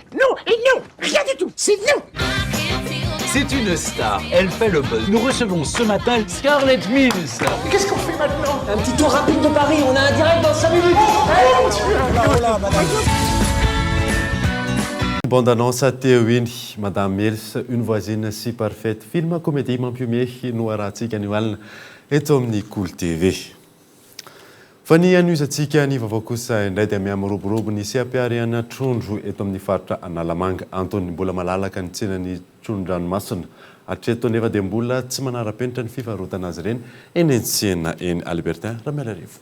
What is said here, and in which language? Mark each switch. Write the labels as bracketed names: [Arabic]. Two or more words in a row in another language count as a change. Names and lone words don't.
[French] Non, et non, rien du tout, c'est non! C'est une star, elle fait le buzz. Nous recevons ce matin Scarlett Mills. Qu'est-ce qu'on fait maintenant? Un petit tour rapide de Paris, on a un direct dans 5 minutes. [Malagasy] Bande-annonce teo iny Madame Mills, une voisine si parfaite, [French] film comédie [Malagasy] mampihomehy no arahantsika ny alina eto amin'ny Kolo TV. Fa ny an'izantsika ny vaovao kosa indray dia miamoroborobo ny sehampiarihana trondro eto amin'ny faritra Analamanga. Antony mbola malalaka ny tsenan'ny trondron-dranomasina. Hatreto nefa dia mbola tsy manara-penitra ny fivarotana azy ireny eny an-tsena eny Albertin Ramelarivo.